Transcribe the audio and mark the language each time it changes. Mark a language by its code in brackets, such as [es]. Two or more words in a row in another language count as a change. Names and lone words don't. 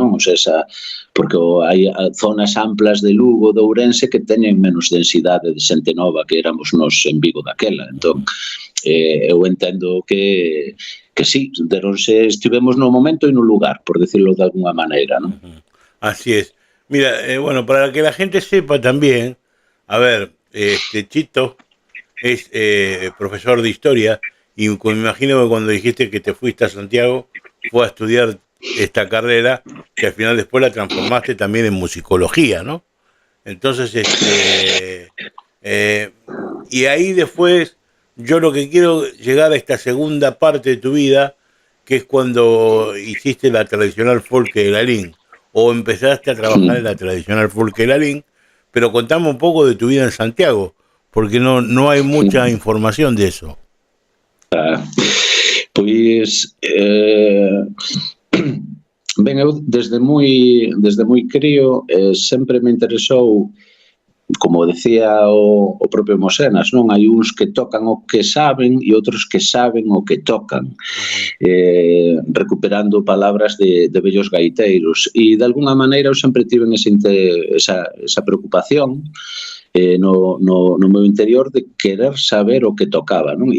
[es] O sea, [gl] porque hai zonas amplas de Lugo, de Ourense, que teñen menos densidade de xente nova que éramos nós en Vigo daquela. Entón, eu entendo que sí, estivemos no momento e no lugar, [es] por decirlo de alguna [gl] maneira, [es] ¿no? Así es. Mira, bueno, para que la gente sepa también, a ver, Chito es profesor de historia y me imagino que cuando dijiste que te fuiste a Santiago fue a estudiar esta carrera que al final después la transformaste también en musicología, ¿no? Entonces, y ahí después yo lo que quiero llegar a esta segunda parte de tu vida, que es cuando hiciste la tradicional folk de Lalín, o empezaste a trabajar en la tradicional folk de Lalín, pero contame un poco de tu vida en Santiago, porque no hay mucha información de eso. [gl] Pois, ben, eu desde moi crío sempre me interesou, como decía o propio Mosenas, non? Hai uns que tocan o que saben e outros que saben o que tocan, recuperando palabras de vellos gaiteiros, e de alguna maneira eu sempre tive esa preocupación no meu interior de querer saber o que tocaba, non?